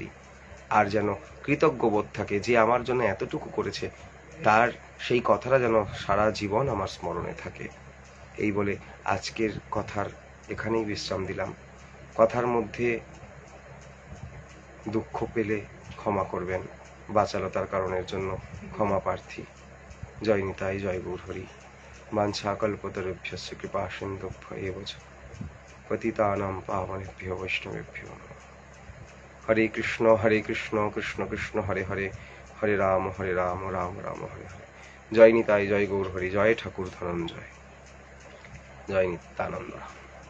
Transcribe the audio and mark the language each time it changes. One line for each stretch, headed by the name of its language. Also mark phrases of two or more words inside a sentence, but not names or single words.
Bangla: আর যেন কৃতজ্ঞ বোধ থাকে, যে আমার জন্য এতটুকু করেছে, তার সেই কথাটা যেন সারা জীবন আমার স্মরণে থাকে। এই বলে আজকের কথার এখানেই বিশ্রাম দিলাম। কথার মধ্যে দুঃখ পেলে ক্ষমা করবেন, বাচালতার কারণের জন্য ক্ষমা প্রার্থী। জয় নিতাই, জয় গৌর হরি।
Sanskrit: বাঞ্ছা কল্পতরুভ্যশ্চ কৃপা সিন্ধুভ্য এব চ পতিতানাং পাবনেভ্যো বৈষ্ণবেভ্যো নমঃ। হরে কৃষ্ণ কৃষ্ণ কৃষ্ণ হরে হরে, হরে রাম রাম রাম হরে হরে।
Bangla: জয় নিতাই, জয় গৌর হরি। জয় ঠাকুর ধনঞ্জয়, জয় নিত্যানন্দ।